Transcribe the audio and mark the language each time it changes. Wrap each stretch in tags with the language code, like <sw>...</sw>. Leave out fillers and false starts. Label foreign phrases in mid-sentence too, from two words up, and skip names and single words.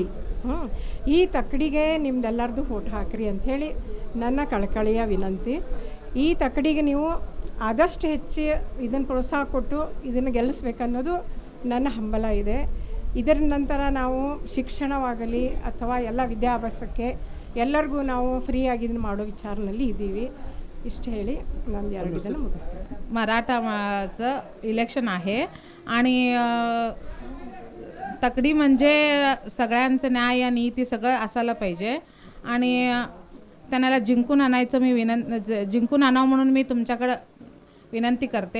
<kn>ಈ ತಕ್ಕಡಿಗೆ ನಿಮ್ದೆಲ್ಲರದು ವೋಟ್ ಹಾಕ್ರಿ ಅಂಥೇಳಿ ನನ್ನ ಕಳಕಳಿಯ ವಿನಂತಿ. ಈ ತಕ್ಕಡಿಗೆ ನೀವು ಆದಷ್ಟು ಹೆಚ್ಚು ಇದನ್ನು ಪ್ರೋತ್ಸಾಹ ಕೊಟ್ಟು ಇದನ್ನು ಗೆಲ್ಲಿಸ್ಬೇಕನ್ನೋದು ನನ್ನ ಹಂಬಲ ಇದೆ. ಇದರ ನಂತರ ನಾವು ಶಿಕ್ಷಣವಾಗಲಿ ಅಥವಾ ಎಲ್ಲ ವಿದ್ಯಾಭ್ಯಾಸಕ್ಕೆ ಎಲ್ಲರಿಗೂ ನಾವು ಫ್ರೀಯಾಗಿ ಇದನ್ನು ಮಾಡೋ ವಿಚಾರದಲ್ಲಿ ಇದ್ದೀವಿ. ಇಷ್ಟ ಹೇಳಿ ನಾನು 2 ದಿನ ಮುಗಿಸ್ತೇನೆ.</kn> <mr>मराठाचं इलेक्शन आहे आणि तकडी म्हणजे सगळ्यांचं न्याय नीती सगळं असायला पाहिजे आणि त्यांना जिंकून आणायचं मी जिंकून आणावं म्हणून मी तुमच्याकडं विनंती करते.</mr>